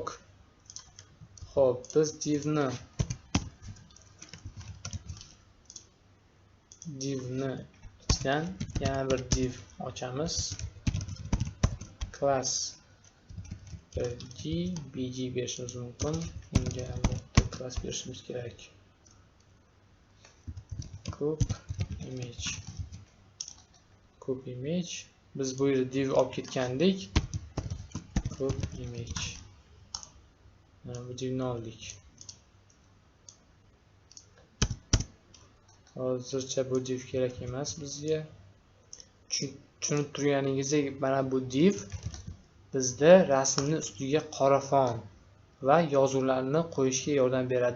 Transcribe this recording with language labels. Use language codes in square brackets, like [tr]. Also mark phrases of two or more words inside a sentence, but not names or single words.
[uz] Hop, biz divni ichidan yana bir div ochamiz. [en] Class bg [uz] berishimiz mumkin. Unga albatta class berishimiz kerak. [en] Group image copy image. [uz] Biz bu yerda div olib ketgandik. [en] Copy image. [uz] Mana bu divni oldik. Hozircha bu div kerak emas bizga. Tushunib turganingizdek, mana bu div bizda rasmni ustiga qora fon va yozuvlarni qo'yishga yordam beradi.